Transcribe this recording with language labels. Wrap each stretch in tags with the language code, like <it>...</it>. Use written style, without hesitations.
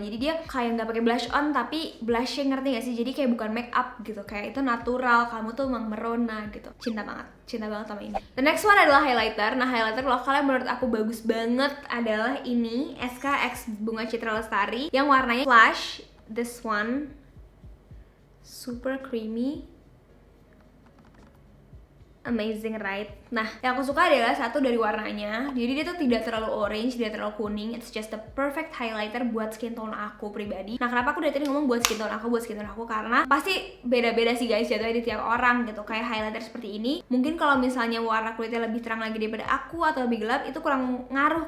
<id>Jadi dia kayak nggak pakai blush on tapi blushing, ngerti gak sih? Jadi kayak bukan make up gitu, kayak itu natural. Kamu tuh emang merona gitu. Cinta banget sama ini.</id> <en>The next one</en> <id>adalah highlighter. Nah highlighter lokalnya menurut aku bagus banget adalah ini SKX Bunga Citra Lestari yang warnanya flash.</id> <en>This one super creamy, amazing right?</en> <id>Nah, yang aku suka adalah satu dari warnanya. Jadi dia tuh tidak terlalu orange, tidak terlalu kuning.</id> <en>It's just the perfect highlighter</en> <id>buat skin tone aku pribadi. Nah, kenapa aku dari tadi ngomong buat skin tone aku? Karena pasti beda-beda sih guys jatuhnya di tiap orang gitu. Kayak highlighter seperti ini, mungkin kalau misalnya warna kulitnya lebih terang lagi daripada aku atau lebih gelap, itu kurang ngaruh.</id>